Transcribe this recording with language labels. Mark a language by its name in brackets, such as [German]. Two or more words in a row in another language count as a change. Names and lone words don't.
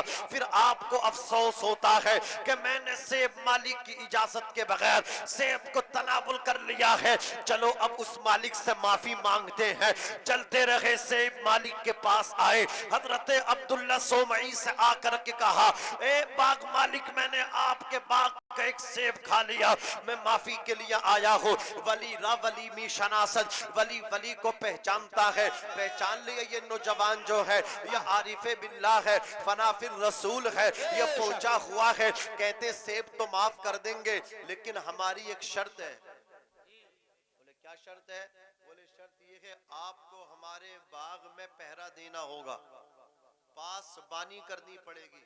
[Urdu] پھر آپ کو افسوس ہوتا ہے کہ میں نے سیب مالک کی اجازت کے بغیر سیب کو تناول کر لیا ہے, چلو اب اس مالک سے معافی مانگتے ہیں. چلتے رہے, سیب مالک کے پاس آئے. حضرت عبداللہ سومعی سے آ کر کے کہا اے باغ مالک, میں نے آپ کے باغ کا ایک سیب کھا لیا, میں معافی کے لیے آیا ہوں. [Persian] ولی را ولی می شناسد, [Urdu] ولی ولی کو پہچانتا ہے. پہچان لیا یہ نوجوان جو ہے یہ [Arabic] عارف باللہ [Urdu] ہے, [Arabic] فنا فی الرسول [Urdu] ہے, یہ پہنچا ہوا ہے. کہتے سیب تو معاف کر دیں گے لیکن ہماری ایک شرط ہے. بولے کیا شرط ہے؟ بولے شرط یہ ہے آپ کو ہمارے باغ میں پہرا دینا ہوگا, پاس بانی کرنی پڑے گی.